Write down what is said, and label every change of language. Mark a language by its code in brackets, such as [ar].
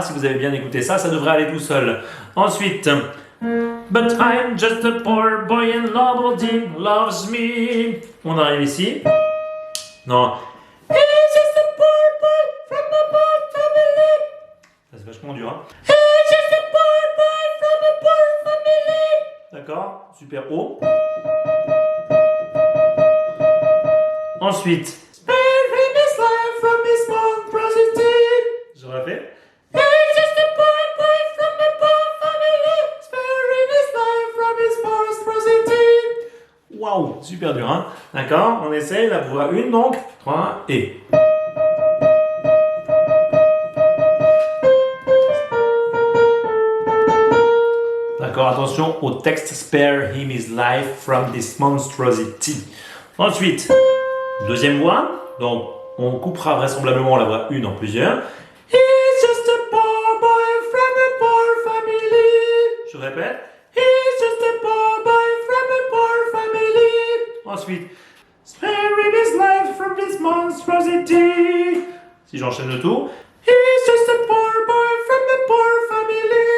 [fr] Si vous avez bien écouté ça, ça devrait aller tout seul. Ensuite. [en] But I'm just a poor boy and nobody loves me. [fr] On arrive ici. Non. [en] He's just a poor boy from a poor family. [fr] Ça c'est vachement dur, hein. [en] He's just a poor boy from a poor [fr] super haut. Ensuite, [en] spare him his life from his monstrosity. [fr] Je répète. [en] He's just a poor boy from a poor family. Spare him his life from his monstrosity. [fr] Waouh, super dur, hein? D'accord, on essaye la voix 1 donc. 3 et. D'accord, attention au texte [en] spare him his life from this monstrosity. [fr] Ensuite, deuxième voix, donc on coupera vraisemblablement la voix 1 en plusieurs. [en] He's just a poor boy from a poor family. [fr] Je répète. [en] He's just a poor boy from a poor family. [fr] Ensuite, [en] spare him his life from this monstrosity. [fr] Si j'enchaîne le tout. [en] He's just a poor boy from a poor family.